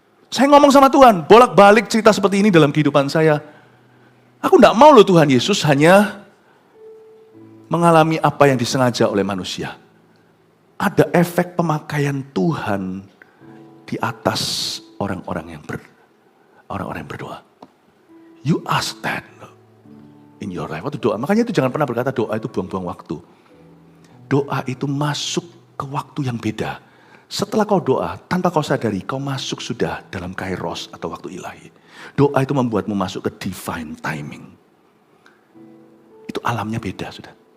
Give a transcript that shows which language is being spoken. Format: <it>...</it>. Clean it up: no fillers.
<id>Saya ngomong sama Tuhan, bolak-balik cerita seperti ini dalam kehidupan saya. Aku tidak mau loh Tuhan Yesus hanya mengalami apa yang disengaja oleh manusia. Ada efek pemakaian Tuhan di atas orang-orang yang berdoa.</id> <en>You ask that in your life.</en> <id>Waktu doa, makanya itu jangan pernah berkata doa itu buang-buang waktu. Doa itu masuk ke waktu yang beda. Setelah kau doa, tanpa kau sadari, kau masuk sudah dalam kairos atau waktu ilahi. Doa itu membuatmu masuk ke divine timing. Itu alamnya beda sudah.</id>